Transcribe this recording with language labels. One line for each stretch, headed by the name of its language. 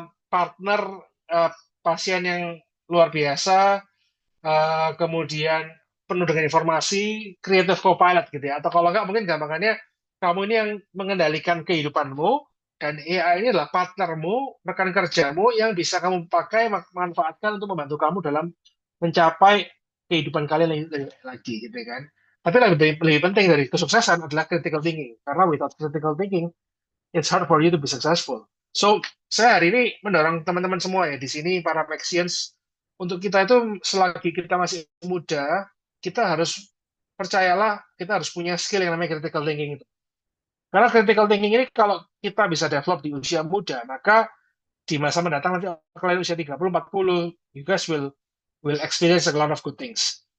Indonesian: partner, uh, pasien yang luar biasa, kemudian penuh dengan informasi, creative co-pilot gitu ya, atau kalau nggak mungkin gampangannya kamu ini yang mengendalikan kehidupanmu, dan AI ini adalah partnermu, rekan kerjamu yang bisa kamu pakai, manfaatkan untuk membantu kamu dalam mencapai kehidupan kalian lagi gitu kan. Tapi lebih penting dari kesuksesan adalah critical thinking. Karena
English: without critical thinking, it's hard for you to be successful.
Indonesian: So, saya hari ini mendorong teman-teman semua ya di sini, para Maxians, untuk kita itu selagi kita masih muda, kita harus percayalah, kita harus punya skill yang namanya critical thinking itu. Karena critical thinking ini kalau kita bisa develop di usia muda, maka di masa mendatang nanti kalian usia 30, 40,
English: you guys will experience a lot of good things.